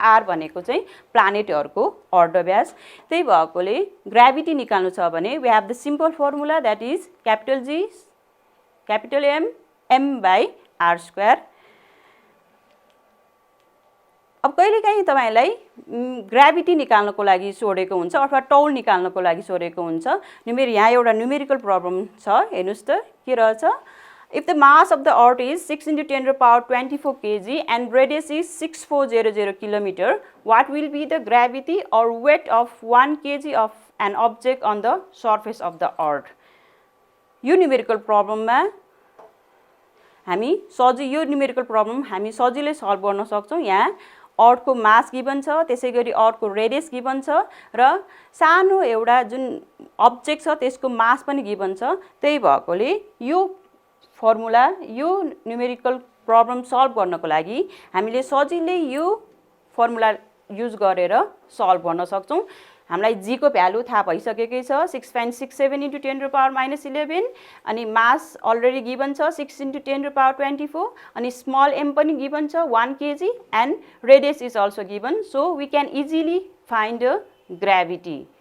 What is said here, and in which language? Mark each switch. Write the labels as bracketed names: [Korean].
[Nepali] R भनेको चाहिँ प्लानेटहरूको अर्धव्यास। त्यही भएकोले ग्राभिटी निकाल्नु छ भने [English] We have the simple formula that is capital G capital M m by R square. [Nepali] अब कहिलेकाहीँ तपाईलाई ग्राभिटी निकाल्नको लागि सोधेको हुन्छ अथवा टौल निकाल्नको लागि सोधेको हुन्छ। यहाँ एउटा न्युमेरिकल प्रब्लम छ, हेर्नुस् त के रहेछ। [English] If the mass of the earth is 6 × 10⁻24 kg and radius is 6400 km, what will be the gravity or weight of 1 kg of an object on the surface of the earth? [Nepali] यो numerical प्रब्लममा हामी यो numerical problem हामी सजिलै solve गर्न सक्छौँ। यहाँ अर्थको मास given छ, त्यसैगरी अर्थको रेडियस गिभन छ, र सानो एउटा जुन अब्जेक्ट छ त्यसको मास पनि गिभन छ। त्यही भएकोले यो फर्मुला, यो न्युमेरिकल प्रब्लम सल्भ गर्नको लागि हामीले सजिलै यो फर्मुला युज गरेर सल्भ गर्न सक्छौँ। हामीलाई G को भ्यालु थाहा भइसकेकै छ 6.67 × 10⁻11 अनि मास अलरेडी गिभन छ 6 × 10⁻24 अनि स्मल m पनि गिभन छ 1 kg [English] And radius is also given. So we can easily find the gravity.